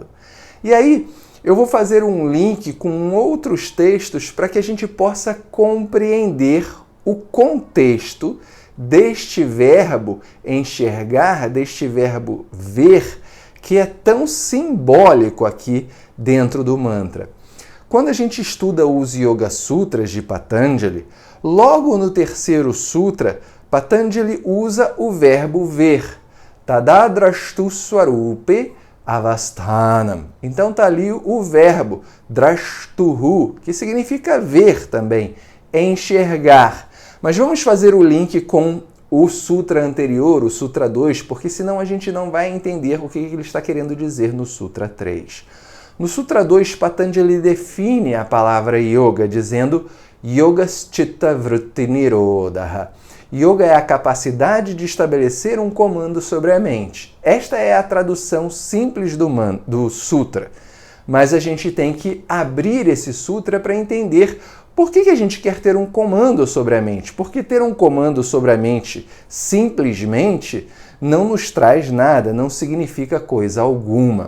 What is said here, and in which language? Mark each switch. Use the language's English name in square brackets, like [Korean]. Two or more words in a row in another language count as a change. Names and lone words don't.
[Portuguese] E aí eu vou fazer um link com outros textos para que a gente possa compreender o contexto deste verbo enxergar, deste verbo ver, que é tão simbólico aqui dentro do mantra. Quando a gente estuda os Yoga Sutras de Patanjali, logo no terceiro sutra, Patanjali usa o verbo ver, [Sanskrit] तदाद्रष्टुः स्वरूपे अवस्थानम्. [Portuguese] Então está ali o verbo drashtuhu, que significa ver também, enxergar. Mas vamos fazer o link com o sutra anterior, o sutra 2, porque senão a gente não vai entender o que ele está querendo dizer no sutra 3. No sutra 2, Patanjali define a palavra yoga dizendo [Sanskrit] योगश्चित्त वृत्ति निरोधः. [Portuguese] Yoga é a capacidade de estabelecer um comando sobre a mente. Esta é a tradução simples do sutra. mas a gente tem que abrir esse sutra para entender por que a gente quer ter um comando sobre a mente. Porque ter um comando sobre a mente simplesmente não nos traz nada, não significa coisa alguma.